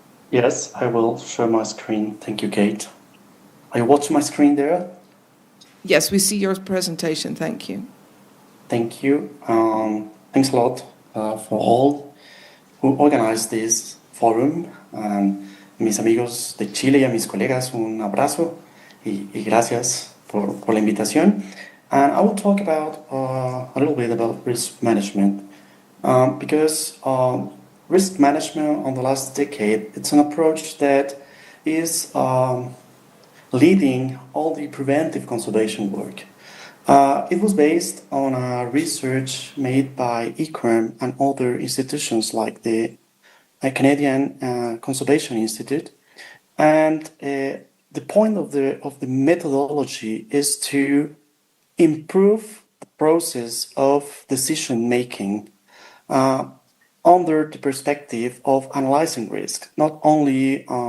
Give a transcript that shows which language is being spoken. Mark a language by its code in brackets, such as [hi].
[en] Yes, I will share my screen. Thank you, Kate. Are you watching my screen there? Yes, we see your presentation. Thank you. Thank you. Thanks a lot for all who organized this forum. [es] Mis amigos de Chile y a mis colegas, un abrazo y gracias por la invitación. [en] And I will talk about a little bit about risk management because risk management on the last decade, it's an approach that is leading all the preventive conservation work. It was based on a research made by ICOM and other institutions like the Canadian Conservation Institute, and the point of the methodology is to improve the process of decision making under the perspective of analyzing risk, not only